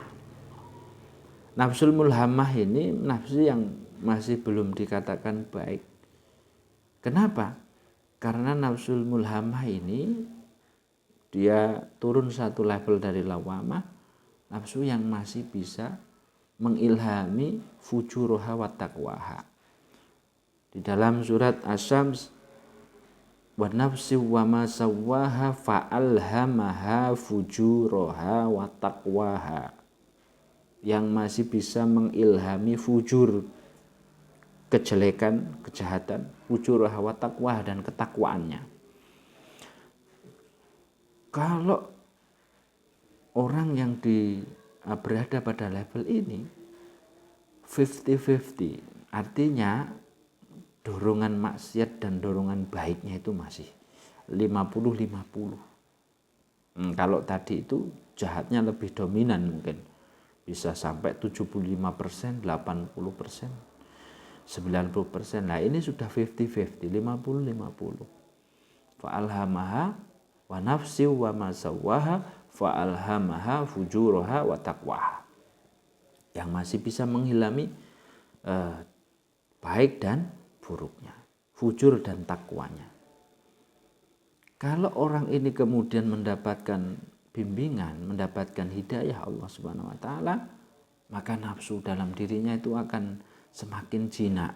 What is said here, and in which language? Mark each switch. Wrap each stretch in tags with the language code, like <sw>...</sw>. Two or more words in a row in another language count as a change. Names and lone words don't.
<ar>النفس الملهمة</ar> <id>ini nafsu yang masih belum dikatakan baik. Kenapa? Karena</id> <ar>النفس الملهمة</ar> <id>ini dia turun satu level dari lawamah, nafsu yang masih bisa mengilhami</id> <ar>فجورها وتقواها.</ar> <id>Di dalam surat Asy-Syams,</id> <ar>ونفس وما سواها فألهمها فجورها وتقواها,</ar> <id>yang masih bisa mengilhami fujur, kejelekan, kejahatan,</id> <ar>فجورها وتقواها,</ar> <id>dan ketakwaannya. Kalau orang yang berada pada level ini 50-50, artinya dorongan maksiat dan dorongan baiknya itu masih 50-50. Kalau tadi itu jahatnya lebih dominan, mungkin bisa sampai 75%, 80%, 90%. Nah ini sudah 50-50, 50-50.</id> <ar>فألهمها ونفس وما سواها فألهمها فجورها وتقواها,</ar> <id>yang masih bisa menghilami baik dan buruknya, fujur dan takwanya. Kalau orang ini kemudian mendapatkan bimbingan, mendapatkan hidayah Allah</id> <ar>سبحانه وتعالى,</ar> <id>maka nafsu dalam dirinya itu akan semakin jinak.</id>